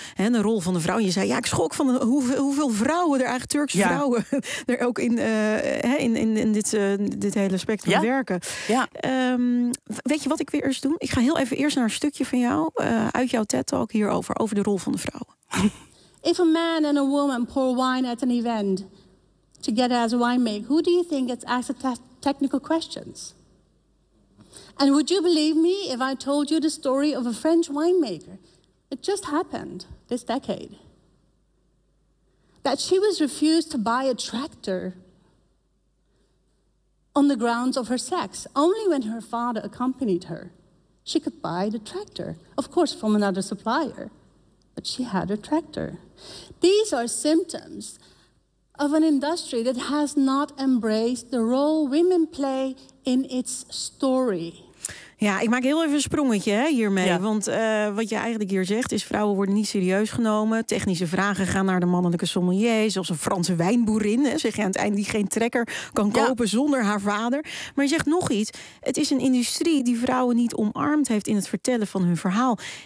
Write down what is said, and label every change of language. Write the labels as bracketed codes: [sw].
[nl] Hè, de rol van de vrouw. Je zei, ik schrok van hoeveel vrouwen er eigenlijk, Turkse vrouwen, er ook in dit hele spectrum werken. Ja. Weet je wat ik weer eens doe? Ik ga heel even eerst naar een stukje van jou, uit jouw TED-talk hierover, over de rol van de vrouwen. [en] If a man and a woman pour wine at an event together as a winemaker, who do you think gets asked the technical questions? And would you believe me if I told you the story of a French winemaker? It just happened this decade. That she was refused to buy a tractor on the grounds of her sex. Only when her father accompanied her, she could buy the tractor. Of course, from another supplier. But she had a tractor. These are symptoms of an industry that has not embraced the role women play in its story. [nl] Ja, ik maak heel even een sprongetje hiermee. Ja. Want wat je eigenlijk hier zegt is, vrouwen worden niet serieus genomen. Technische vragen gaan naar de mannelijke sommelier. Zelfs een Franse wijnboerin, hè, zeg je aan het eind, die geen trekker kan kopen zonder haar vader. Maar je zegt nog iets. Het is een industrie die vrouwen niet omarmd heeft in het vertellen van hun verhaal.